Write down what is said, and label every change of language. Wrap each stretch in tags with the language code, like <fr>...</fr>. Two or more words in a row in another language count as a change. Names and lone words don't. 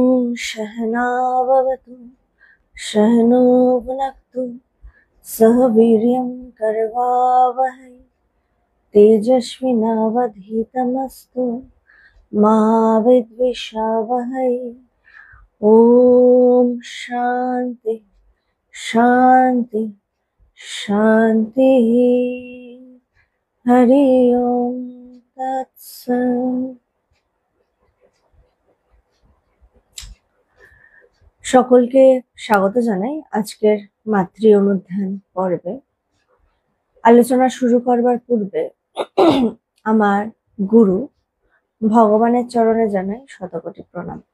<sa>सहनाववतु सहनो भुनक्तु सह वीर्यं करवावहै तेजस्विनावधीतमस्तु मा विद्विषावहै। ओम शांति शांति शांति। हरि ओम तत्सत्।</sa> <bn>সকলকে স্বাগত জানাই আজকের মাতৃ অনুধ্যান পর্বে। আলোচনা শুরু করবার পূর্বে আমার গুরু ভগবানের চরণে জানাই শতকোটি প্রণাম।</bn>